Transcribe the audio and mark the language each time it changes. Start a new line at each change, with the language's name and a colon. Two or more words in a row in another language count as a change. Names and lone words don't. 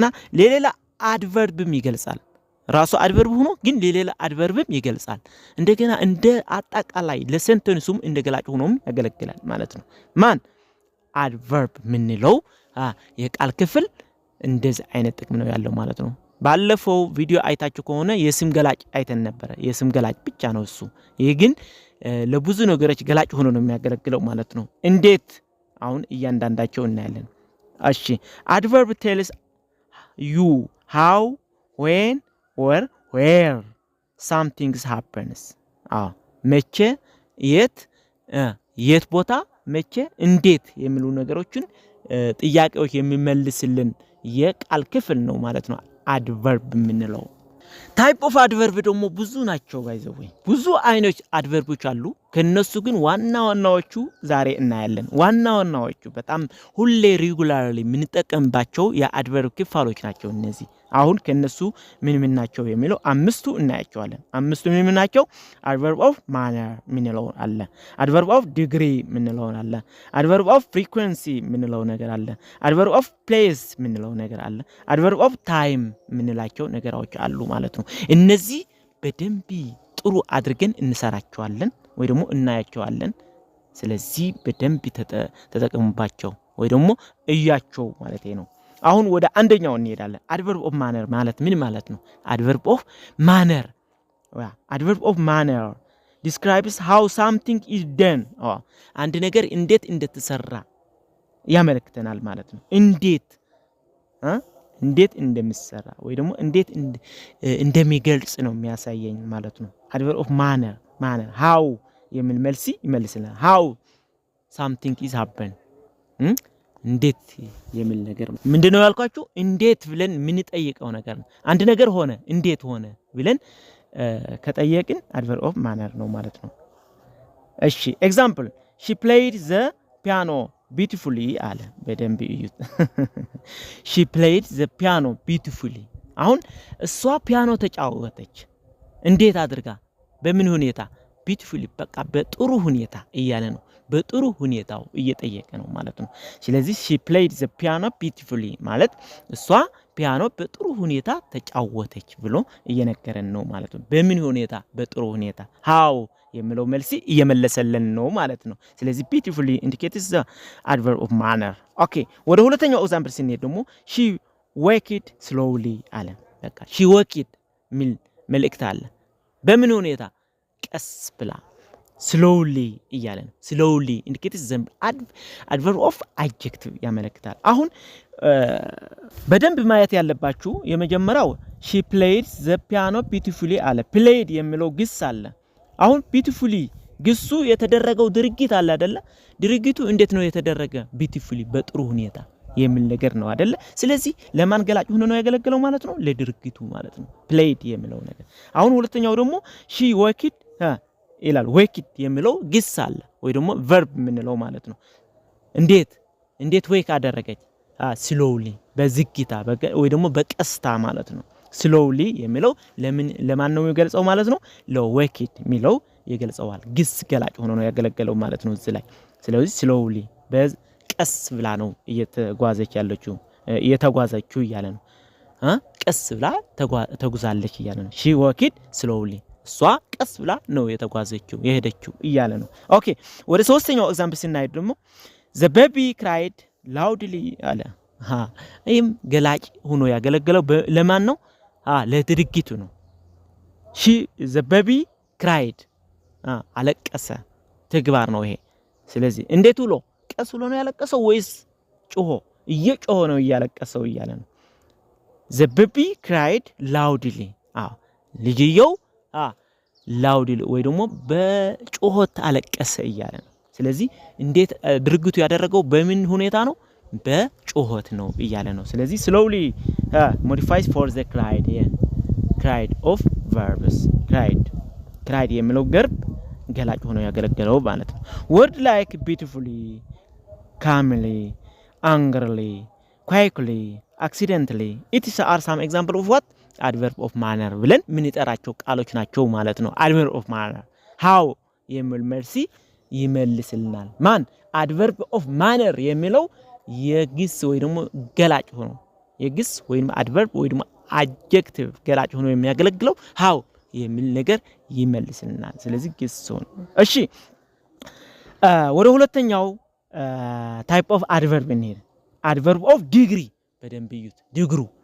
Amharic: ሌላ adverbም ይገልጻል። ራሱ adverb ሆኖ ግን ሌላ adverbም ይገልጻል። እንደገና እንደ አጣቃላይ ለሴንተንሱም እንደገላጭ ሆኖም ያገለግላል ማለት ነው። ማን adverb ምንለው የቃል ክፍል እንደዚህ አይነት ጥቅም ነው ያለው ማለት ነው። ባለፈው ቪዲዮ አይታችሁ ከሆነ የስም ገላጭ አይተን ነበር። የስም ገላጭ ብቻ ነው እሱ። ይሄ ግን ለብዙ ነገሮች ገላጭ ሆኖ ነው የሚያገለግለው ማለት ነው። እንዴት? አሁን እያንዳንዳቸው እናያለን። እሺ
English: adverb tells you how, when, or where something happens.
Amharic: መቼ፣ የት ቦታ፣ መቼ፣ እንዴት የሚሉ ነገሮችን ጥያቄዎች የሚመልስልን የቃል ክፍል ነው ማለት ነው adverb የምንለው።
English: type of adverb
Amharic: ደግሞ ብዙ ናቸው ባይዘው ብዙ አይነት adverbዎች አሉ። ከነሱ ግን ዋናዎቹ ዛሬ እናያለን። ዋናዎቹ በጣም ሁሌ ሬጉላርሊ የምንጠቀምባቸው የadverb ክፍሎች ናቸው እነዚህ። አሁን ከነሱ ምን ናቸው የሚለው አምስቱ እናያቸዋለን። አምስቱ ምን ናቸው?
English: adverb of manner
Amharic: ምንለው አለ፣
English: adverb of degree
Amharic: ምንለው አለ፣
English: adverb of frequency
Amharic: ምንለው ነገር አለ፣
English: adverb of place
Amharic: ምንለው ነገር አለ፣
English: adverb of time
Amharic: ምንላቸው ነገሮች አሉ ማለት ነው። እነዚህ በደንብ ጥሩ አድርገን እንሰራቸዋለን ወይ ደግሞ እናያቸዋለን። ስለዚህ በደንብ ተጠቀሙባቸው ወይ ደግሞ እያቸው ማለት ነው። አሁን ወደ አንደኛው እንሄዳለን።
English: adverb of manner
Amharic: ማለት ምን ማለት ነው?
English: adverb of manner describes how something is done.
Amharic: አንድ ነገር እንዴት እንደተሰራ ያመለክተናል ማለት ነው። እንዴት እንደሚሰራ ወይ ደግሞ እንዴት እንደሚገልጽ ነው የሚያሳየኝ ማለት ነው።
English: adverb of manner how
Amharic: የሚል መልስ ይመልስልናል።
English: how something is happen
Amharic: እንዴት የሚል ነገር ምንድነው ያልኳችሁ? እንዴት ብለን ምን ጠይቀው ነገር ነው። አንድ ነገር ሆነ እንዴት ሆነ ብለን ከጠየቅን
English: adverb of manner
Amharic: ነው ማለት ነው። እሺ
English: example she played the piano beautifully
Amharic: አለ። በደንብ እዩት።
English: she played the piano beautifully።
Amharic: አሁን እሷ ፒያኖ ተጫወተች። እንዴት አድርጋ? በምን ሁኔታ? beautifully በቃ በጥሩ ሁኔታ እያለ ነው። በጥሩ ሁኔታው እየጠየቀ ነው ማለት ነው። ስለዚህ
English: she played the piano beautifully
Amharic: ማለት እሷ ፒያኖ በጥሩ ሁኔታ ተጫወተች ብሎ እየነገረን ነው ማለት ነው። በምን ሁኔታ? በጥሩ ሁኔታ። how የሚለው መልስ እየመለሰልን ነው ማለት ነው። ስለዚህ
English: beautifully indicates the adverb of manner።
Amharic: ኦኬ ወደ ሁለተኛው ኤግዛምፕል ስንሄድ ደግሞ
English: she walked slowly
Amharic: አለ። በቃ
English: she walked
Amharic: ሚል መልእክት አለ። በምን ሁኔታ? ቀስ ብላ slowly እያለ ነው።
English: slowly indicates the adverb of adjective
Amharic: ያመለክታል። አሁን በደንብ ማየት ያለባችሁ የመጀመሪያው
English: she played the piano beautifully
Amharic: አለ። played የሚለው ግስ አለ። አሁን beautifully ግሱ የተደረገው ድርጊት አለ አይደለ? ድርጊቱ እንዴት ነው የተደረገ? beautifully በጥሩ ሁኔታ የሚል ነገር ነው አይደለ? ስለዚህ ለማን ገላጭ ሆኖ ነው ያገለገለው ማለት ነው? ለድርጊቱ ማለት ነው played የሚለው ነገር። አሁን ሁለተኛው ደግሞ
English: she walked
Amharic: ይላል። walked የሚለው ግስ አለ ወይ ደግሞ verb ምንለው ማለት ነው። እንዴት wake አደረገች? slowly በዝግታ ወይ ደግሞ በቀስታ ማለት ነው። slowly የሚለው ለማን ነው የሚገልጸው ማለት ነው? ለwaked የሚለው ይገልጸዋል። ግስ ገላጭ ሆኖ ነው ያገለገለው ማለት ነው እዚህ ላይ። ስለዚህ slowly በቀስ ብላ ነው እየተጓዘችው እያለ ነው። ቀስ ብላ ተጉዛለች እያለ ነው።
English: she walked slowly
Amharic: እሷ ቀስ ብላ ነው የተጓዘችው የሄደችው እያለ ነው። ኦኬ ወደ ሶስተኛው ኤግዛምፕል ስናይ ደግሞ
English: the baby cried loudly
Amharic: አለ። ይህም ገላጭ ሆኖ ያገለገለው ለማን ነው? ለድርጊቱ ነው።
English: she the baby cried
Amharic: አለቀሰ ተግባር ነው ይሄ ስለዚህ እንዴት ብሎ ቀስ ብሎ ነው ያለቀሰው ወይስ ጮሆ እየጮሆ ነው ያለቀሰው እያለ ነው
English: the baby cried loudly
Amharic: ልጅየው loudly ወይ ደግሞ በጮሆት አለቀሰ እያለ ነው ስለዚህ እንዴት ድርግቱ ያደረገው በምን ሁኔታ ነው በጮሆት ነው እያለ ነው ስለዚህ
English: slowly modifies for the cried of verbs cried
Amharic: የሚለው verb ገላጭ ሆኖ ያገለግለው ማለት ነው
English: word like beautifully calmly angrily quickly accidentally it is are some example of what adverb of manner
Amharic: ብለን ምን ይጠራቸው ቃሎች ናቸው ማለት ነው
English: adverb of manner how
Amharic: የሚል መልሲ ይመልስልናል ማን
English: adverb of manner
Amharic: የሚለው የግስ ወይ ደግሞ ገላጭ ሆኖ የግስ ወይ adverb ወይ ደግሞ adjective ገላጭ ሆኖ የሚያገለግለው how የሚል ነገር ይመልስልናል ስለዚህ ግስ ሆኖ እሺ ወደ ሁለተኛው
English: type of adverb
Amharic: እንሄድ
English: adverb of degree
Amharic: በደንብ ይዩት ዲግሩ